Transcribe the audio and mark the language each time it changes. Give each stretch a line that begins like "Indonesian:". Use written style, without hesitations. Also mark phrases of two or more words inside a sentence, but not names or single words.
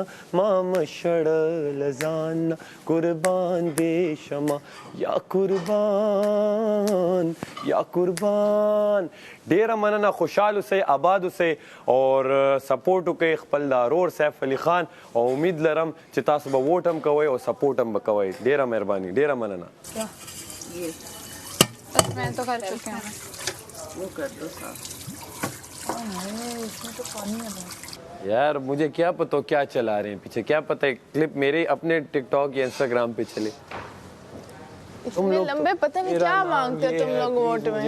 Pashto: ما مه شړه له ځانه، قربان دې شمه یا قربان یا قربان. ډیره مننه، خوشحال اوسئ، آباد اوسئ اور سپورټ وکړئ خپل د ورور سیف علي خان او امید لرم چې تاسو به ووټ هم کوئ او سپورټ هم به کوئ. ډیره مهرباني، ډیره مننه.
Urdu: میں تو کر چکے ہیں. وہ کر دو صاف. اس میں تو پانی ہے بہت. یار مجھے کیا پتا کیا چلا رہے ہیں پیچھے، کیا پتا ہے کلپ میرے اپنے ٹک ٹاک یا انسٹاگرام پہ چلے. تم لوگ لمبے پتا نہیں کیا مانگتے ہو تم لوگ ووٹ میں.